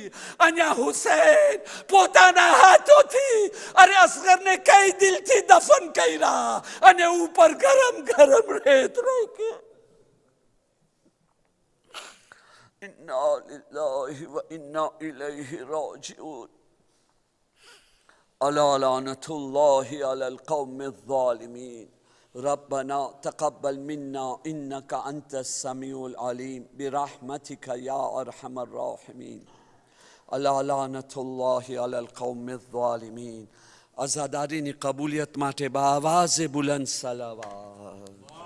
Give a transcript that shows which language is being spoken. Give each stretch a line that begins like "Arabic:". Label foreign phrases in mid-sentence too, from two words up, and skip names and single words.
Gujarati: અહીંયા હુસૈન પોતાના હાથોથી અરે અસગરને કઈ દિલથી દફન કર્યા અને ઉપર ગરમ રેત રાખી.
Arabic: إنا لله وإنا إليه راجعون. ألا لعنة الله على القوم الظالمين. ربنا تقبل منا إنك أنت السميع العليم برحمتك يا أرحم الراحمين. ألا لعنة الله على القوم الظالمين.
Urdu: عزادارین قبولیت ماٹے با آواز بلند صلوات.